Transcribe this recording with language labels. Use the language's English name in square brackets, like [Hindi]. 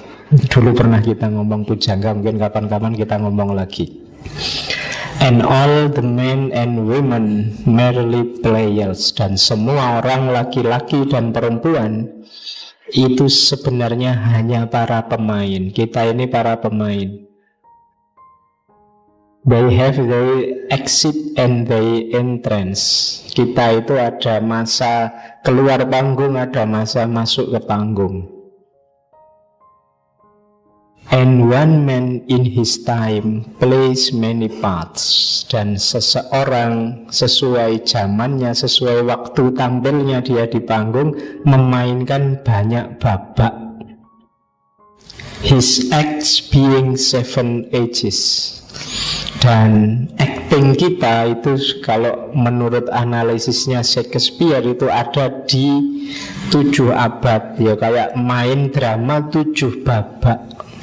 [Indonesian] Dulu pernah kita ngomong pujangga, mungkin kapan-kapan kita ngomong lagi. [English] And all the men and women merely players, [Indonesian] dan semua orang laki-laki dan perempuan itu sebenarnya hanya para pemain. Kita ini para pemain. [English] They have their exit and their entrance. [Indonesian] Kita itu ada masa keluar panggung, ada masa masuk ke panggung. [English] And one man in his time plays many parts. [Indonesian] Dan seseorang sesuai zamannya, sesuai waktu tampilnya dia di panggung, memainkan banyak babak. [English] His acts being 7 ages. [Indonesian] Dan acting kita itu kalau menurut analisisnya Shakespeare itu ada di 7 abad. Ya kayak main drama 7 babak.